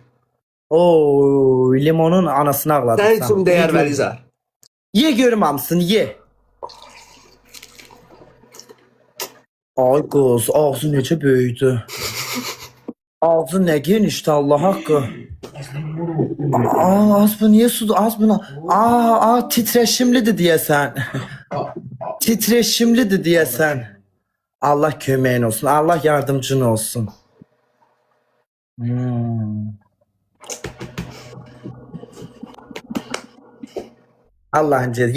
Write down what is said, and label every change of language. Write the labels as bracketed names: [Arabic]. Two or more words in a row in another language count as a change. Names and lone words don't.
[Turkish] Oo, limonun anasını ağladı. [Azerbaijani] Sənin üçün dəyər Belizar. Ye görüm hamısını ye. Ay qız, ağzı necə böyüdü. Ağzı nə genişdi Allah haqqı. Az bu niye sudu? Az buna. [Turkish] Titreşimlidir diyesen. Titreşimlidir diyesen. Allah kömeğin olsun. Allah yardımcın olsun. Allah'ın cezası.